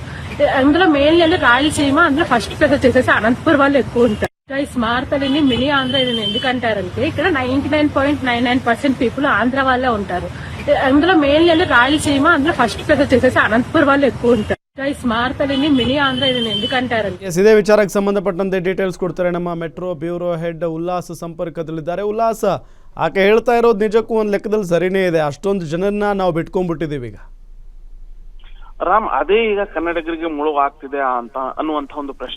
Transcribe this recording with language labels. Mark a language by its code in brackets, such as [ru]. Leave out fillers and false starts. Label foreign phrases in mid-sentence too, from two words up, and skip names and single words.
[te] అందులో మెయిన్ రాయలసీమ, అందులో [en] first place [te] వచ్చేసేసి అనంతపురం వాళ్ళు ఎక్కువ ఉంటారు. గైస్, మారతల్లిని మినీ ఆంధ్ర ఇది ఎందుకంటారంటే ఇక్కడ 99.99% పీపుల్ ఆంధ్ర వాళ్ళే ఉంటారు. అందులో మెయిన్ రాయలసీమ, అందులో [en] first place [te] వచ్చేసేసి అనంతపురం వాళ్ళు ఎక్కువ ఉంటారు. గైస్, మారతల్లిని మినీ ఆంధ్ర ఇది ఎందుకంటారంటే [kn] ಇದೇ ವಿಚಾರಕ್ಕೆ ಸಂಬಂಧಪಟ್ಟಂತೆ ಡೀಟೇಲ್ಸ್ ಕೊಡ್ತಾರೆ ನಮ್ಮ [en] metro bureau head [kn] ಉಲ್ಲಾಸ್ ಸಂಪರ್ಕದಲ್ಲಿದ್ದಾರೆ. ಉಲ್ಲಾಸ್, ಆಕೆ ಹೇಳ್ತಾ ಇರೋದು ನಿಜಕ್ಕೂ ಒಂದು ಲೆಕ್ಕದಲ್ಲಿ ಸರಿನೇ ಇದೆ. ಅಷ್ಟೊಂದು ಜನರನ್ನ ನಾವು ಬಿಟ್ಕೊಂಡ್ಬಿಟ್ಟಿದ್ದೀವಿ ಈಗ. ರಾಮ್, ಅದೇ ಈಗ ಕನ್ನಡಿಗರಿಗೆ ಮುಳುವಾಗ್ತಿದೆ ಅನ್ನುವಂತ ಒಂದು ಪ್ರಶ್ನೆ.